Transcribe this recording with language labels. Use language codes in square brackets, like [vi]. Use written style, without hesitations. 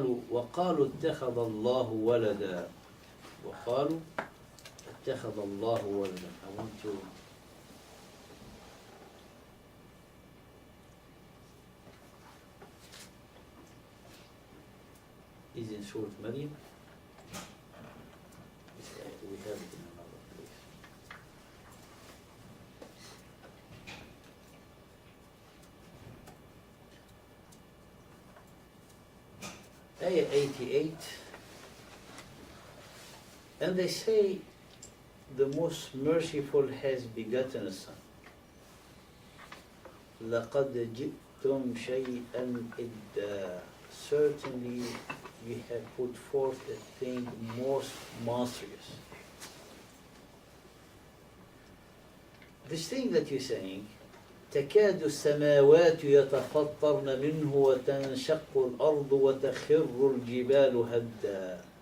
[ar] وقالوا اتخذ الله ولدا وقالوا اتخذ الله ولدا. [en] I want to is in Surah Maryam. We have it in another place. Ayah 88, and they say the most merciful has begotten a son. [ar] لَقَدْ جِئْتُمْ شَيْئًا إِدَّا. [en] Certainly you have put forth a thing most monstrous. This thing that you're saying, [ar] تكاد السماوات يتفطرن منه وتنشق الأرض وتخر الجبال هدا.